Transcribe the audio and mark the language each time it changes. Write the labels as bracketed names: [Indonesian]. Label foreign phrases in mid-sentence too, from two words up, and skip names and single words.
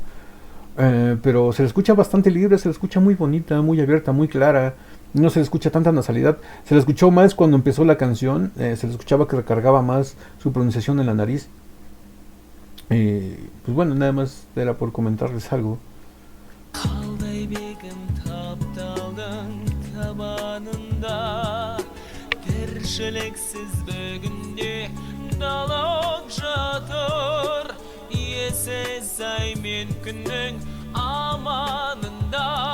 [Spanish] Pero se le escucha bastante libre, se le escucha muy bonita, muy abierta, muy clara. No se le escucha tanta nasalidad. Se le escuchó más cuando empezó la canción. Se le escuchaba que recargaba más su pronunciación en la nariz. Pues bueno, nada más era por comentarles algo. [Kazakh] Қалдай бегім тапталдың табанында тіршіліксіз бүгінде далақ жатыр иесіз ай мен күннің аманында